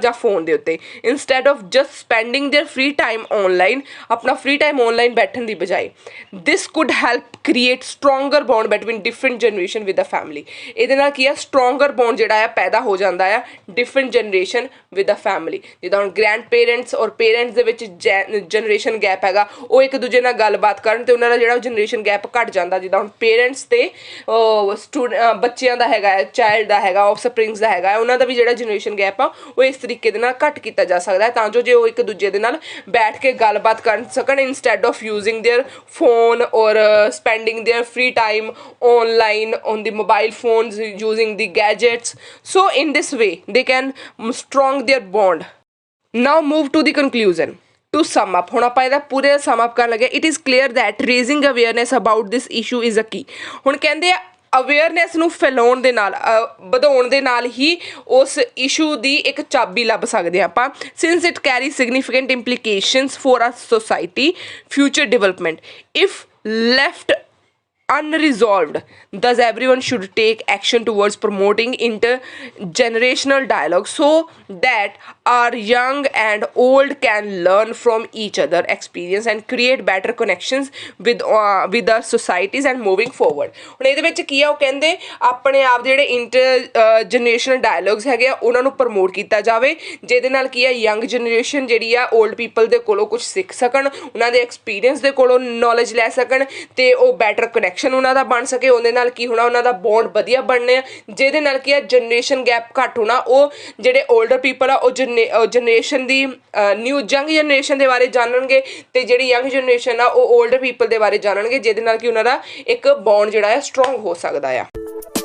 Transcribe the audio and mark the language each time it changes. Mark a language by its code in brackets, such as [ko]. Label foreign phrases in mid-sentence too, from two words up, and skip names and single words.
[pa] ਜਾਂ ਫੋਨ ਦੇ ਉੱਤੇ [en] instead of just spending their free time online [pa] ਆਪਣਾ [en] free time online [pa] ਬੈਠਣ ਦੀ ਬਜਾਏ [en] this could help create stronger bond between different generation with a family [pa] ਇਹਦੇ ਨਾਲ ਕੀ ਆ [en] stronger bond [pa] ਜਿਹੜਾ ਆ ਪੈਦਾ ਹੋ ਜਾਂਦਾ ਆ [en] different generation with a family [pa] ਜਿੱਦਾਂ ਹੁਣ [en] grand parents or parents [pa] ਦੇ ਵਿੱਚ [en] generation gap [pa] ਹੈਗਾ ਉਹ ਇੱਕ ਦੂਜੇ ਨਾਲ ਗੱਲਬਾਤ ਕਰਨ ਤੇ ਉਹਨਾਂ ਦਾ ਜਿਹੜਾ [en] generation gap [pa] ਘੱਟ ਜਾਂਦਾ ਜਿੱਦਾਂ ਹੁਣ ਪੇਰੈਂਟਸ ਤੇ ਬੱਚਿਆਂ ਦਾ ਹੈਗਾ ਚਾਈਲਡ ਦਾ ਹੈਗਾ [en] off springs [pa] ਦਾ ਹੈਗਾ ਉਹਨਾਂ ਦਾ ਵੀ ਜਿਹੜਾ [en] generation gap [pa] ਆ ਉਹ ਇਸ ਤਰੀਕੇ ਦੇ ਨਾਲ ਘੱਟ ਕੀਤਾ ਜਾ ਸਕਦਾ ਤਾਂ ਜੋ ਜੇ ਉਹ ਇੱਕ ਦੂਜੇ ਦੇ ਨਾਲ ਬੈਠ ਕੇ ਗੱਲਬਾਤ ਕਰ ਸਕਣ [en] instead of using their phone or spending their free time online on the mobile phones using the gadgets so in this way they can strong their bond now move to the conclusion to sum up [pa] ਹੁਣ ਆਪਾਂ ਇਹਦਾ ਪੂਰੇ [en] sum up [pa] ਕਰਨ ਲੱਗੇ [en] it is clear that raising awareness about this issue is a key [pa] ਹੁਣ ਕਹਿੰਦੇ ਆ ਅਵੇਅਰਨੈਸ ਨੂੰ ਫੈਲਾਉਣ ਦੇ ਨਾਲ ਵਧਾਉਣ ਦੇ ਨਾਲ ਹੀ ਉਸ ਇਸ਼ੂ ਦੀ ਇੱਕ ਚਾਬੀ ਲੱਭ ਸਕਦੇ ਆਪਾਂ ਸਿੰਸ [en] it carry significant implications for a society future development if left unresolved thus everyone should take action towards promoting intergenerational dialogue so that our young and old can learn from each other experience and create better connections with our societies and moving forward [pa] ਹੁਣ ਇਹਦੇ ਵਿੱਚ ਕੀ ਆ ਉਹ ਕਹਿੰਦੇ ਆਪਣੇ ਆਪ ਜਿਹੜੇ [en] intergenerational dialogues [pa] ਹੈਗੇ ਆ ਉਹਨਾਂ ਨੂੰ ਪ੍ਰਮੋਟ ਕੀਤਾ ਜਾਵੇ ਜਿਹਦੇ ਨਾਲ ਕੀ ਆ [en] young generation [pa] ਜਿਹੜੀ ਆ [en] old people [pa] ਦੇ ਕੋਲੋਂ ਕੁਝ ਸਿੱਖ ਸਕਣ ਉਹਨਾਂ ਦੇ ਐਕਸਪੀਰੀਅੰਸ ਦੇ ਕੋਲੋਂ ਨੌਲੇਜ ਲੈ ਸਕਣ ਤੇ ਉਹ [en] better connection [pa] ਉਹਨਾਂ ਦਾ ਬਣ ਸਕੇ ਉਹਦੇ ਨਾਲ ਕੀ ਹੋਣਾ ਉਹਨਾਂ ਦਾ ਬੌਂਡ ਵਧੀਆ ਬਣਨੇ ਆ ਜਿਹਦੇ ਨਾਲ ਕੀ ਆ [en] generation gap [pa] ਘੱਟ ਹੋਣਾ ਉਹ ਜਿਹੜੇ [en] older people [pa] ਆ ਉਹ ਜਨਰੇਸ਼ਨ ਦੀ [en] new young generation [pa] ਦੇ ਬਾਰੇ ਜਾਣਨਗੇ ਤੇ ਜਿਹੜੀ [en] young generation [pa] ਆ ਉਹ [en] older people [pa] ਦੇ ਬਾਰੇ ਜਾਣਨਗੇ ਜਿਹਦੇ ਨਾਲ ਕਿ ਉਹਨਾਂ ਦਾ ਇੱਕ ਬੌਂਡ ਜਿਹੜਾ ਹੈ ਸਟਰੋਂਗ ਹੋ ਸਕਦਾ ਆ